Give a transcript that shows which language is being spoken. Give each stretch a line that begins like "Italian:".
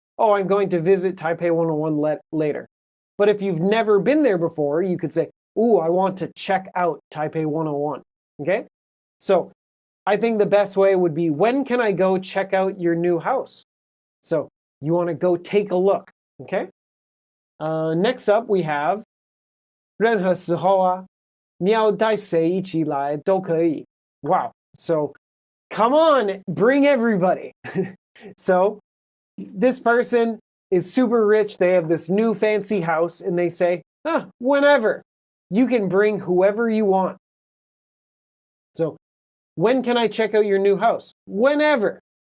English: Oh, I'm going to visit Taipei 101 later. But if you've never been there before, you could say, ooh, I want to check out Taipei 101. Okay? So I think the best way would be, when can I go check out your new house? So you want to go take a look. Okay? Next up, we have
Chinese: 任何时候啊，你要带谁一起来都可以.
English: Wow. So come on, bring everybody. So this person is super rich. They have this new fancy house and they say, whenever. You can bring whoever you want. So when can I check out your new house? Whenever.